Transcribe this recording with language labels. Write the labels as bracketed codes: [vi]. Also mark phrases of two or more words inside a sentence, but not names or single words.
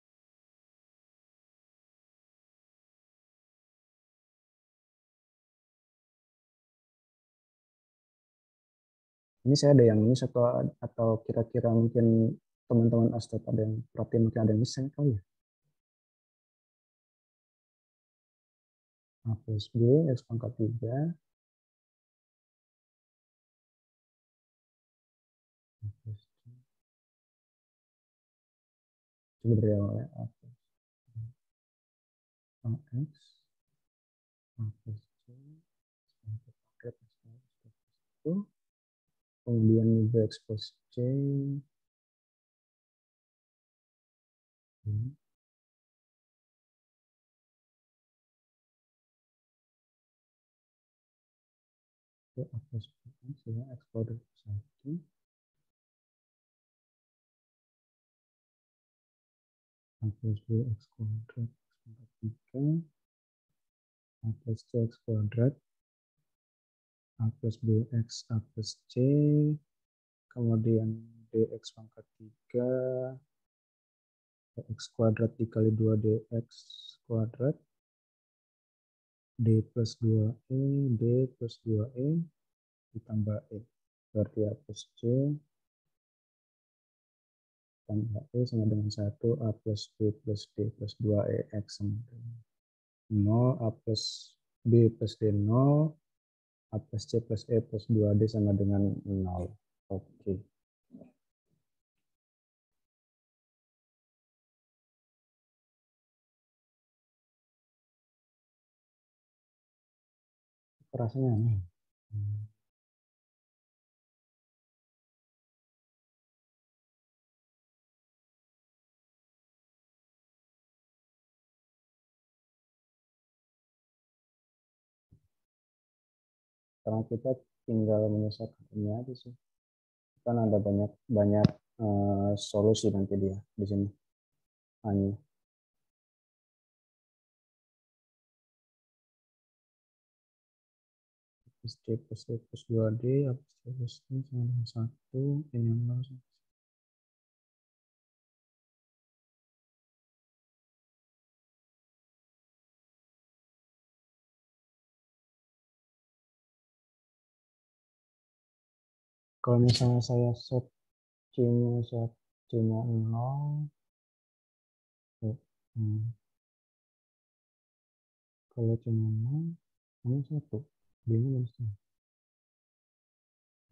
[id] Ini saya ada yang miss atau kira-kira mungkin teman-teman Astot ada yang perhatian, mungkin ada yang miss kali ya. A plus B X pangkat 3. A plus C. Coba dari awal ya. A plus AX. A plus C. Pangkat 3 plus 1. Kemudian X plus C. A plus B ya, X kuadrat plus 1. A plus B X kuadrat pangkat 3. A plus C X kuadrat. A plus BX A plus C. Kemudian DX pangkat 3. X kuadrat dikali 2 DX kuadrat. D plus 2E. D plus 2E. Ditambah E. Berarti A plus C. Tambah E sama dengan 1. A plus B plus D plus 2E X sama dengan 0. A plus B plus D 0. A plus C plus E plus 2D sama dengan 0. Oke. Rasanya aneh. Karena kita tinggal menyelesaikan ini aja sih. Kan ada banyak solusi nanti dia di sini. Hanya plus C plus E plus 2D, plus C plus D sama dengan 1, ini yang 0. Kalau misalnya saya set C-nya 0, kalau C-nya 0, hanya 1, B-nya minus 1.